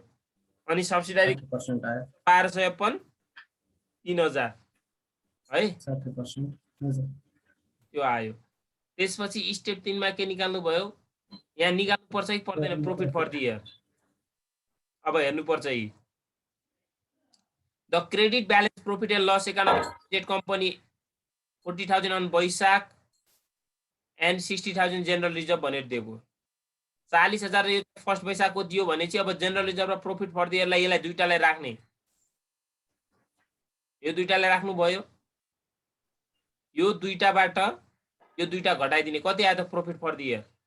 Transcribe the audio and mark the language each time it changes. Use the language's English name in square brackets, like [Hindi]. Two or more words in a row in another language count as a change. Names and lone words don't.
[Nepali] अनि सब्सिडारी 60% आयो। 1200 अपन 3000 है 60%। हजुर त्यो आयो। त्यसपछि स्टेप 3 मा के निकाल्नु भयो? यहाँ निकाल्नु पर्छ कि पर्दैन? [English] profit for the year. [Nepali] अब हेर्नु पर्छ है। [English] The credit balance profit and loss account company 40,000 on Baishakh and 60,000 general reserve [Nepali] भनेर दिएको। 40,000 फर्स्ट बैशाखको दियो भने चाहिँ अब [English] general reserve [Nepali] र [English] profit for the yearलाई [Nepali] यसलाई दुईटालाई राख्ने। यो दुईटालाई राख्नु भयो। यो दुईटाबाट यो दुईटा घटाइदिने। कति आयो त [English] profit for the year?